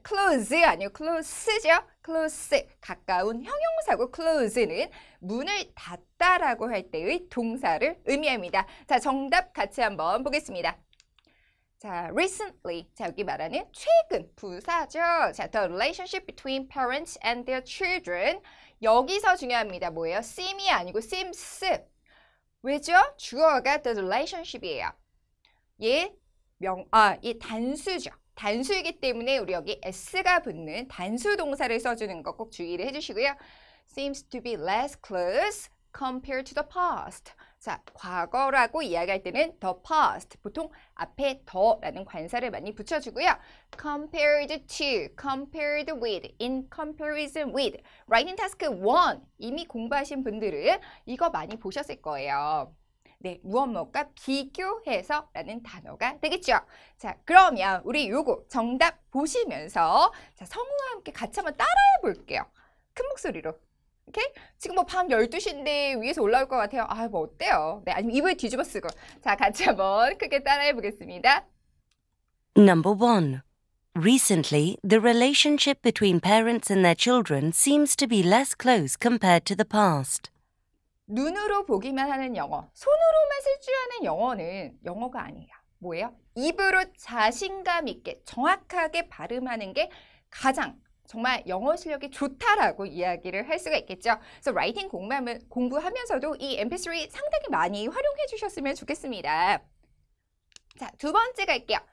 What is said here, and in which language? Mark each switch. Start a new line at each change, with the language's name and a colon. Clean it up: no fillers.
Korean: close 아니요 close죠. close 가까운 형용사고 close는 문을 닫다라고 할 때의 동사를 의미합니다. 자, 정답 같이 한번 보겠습니다.
English: 자, recently.
Korean: 자, 여기 말하는 최근 부사죠.
English: 자, the relationship between parents and their children.
Korean: 여기서 중요합니다. 뭐예요? seem이 아니고 seems. 왜죠? 주어가 the relationship이에요. 얘 단수죠. 단수이기 때문에 우리 여기 s가 붙는 단수 동사를 써주는 거 꼭 주의를 해주시고요.
English: seems to be less close compared to the past.
Korean: 자, 과거라고 이야기할 때는 the past. 보통 앞에 더라는 관사를 많이 붙여주고요.
English: compared to, compared with, in comparison with.
Korean: Writing task 1 이미 공부하신 분들은 이거 많이 보셨을 거예요. 네, 무엇과 비교해서 라는 단어가 되겠죠. 자, 그러면 우리 요거 정답 보시면서 자, 성우와 함께 같이 한번 따라해 볼게요. 큰 목소리로. 오케이? 지금 뭐 밤 12시인데 위에서 올라올 것 같아요. 아, 뭐 어때요? 네, 아니면 이불 뒤집어 쓰고. 자, 같이 한번 크게 따라해 보겠습니다.
English: Number 1. Recently, the relationship between parents and their children seems to be less close compared to the past.
Korean: 눈으로 보기만 하는 영어, 손으로만 쓸 줄 아는 영어는 영어가 아니에요. 뭐예요? 입으로 자신감 있게 정확하게 발음하는 게 가장 정말 영어 실력이 좋다라고 이야기를 할 수가 있겠죠. 그래서 라이팅 공부하면서도 이 MP3 상당히 많이 활용해 주셨으면 좋겠습니다. 자, 두 번째 갈게요.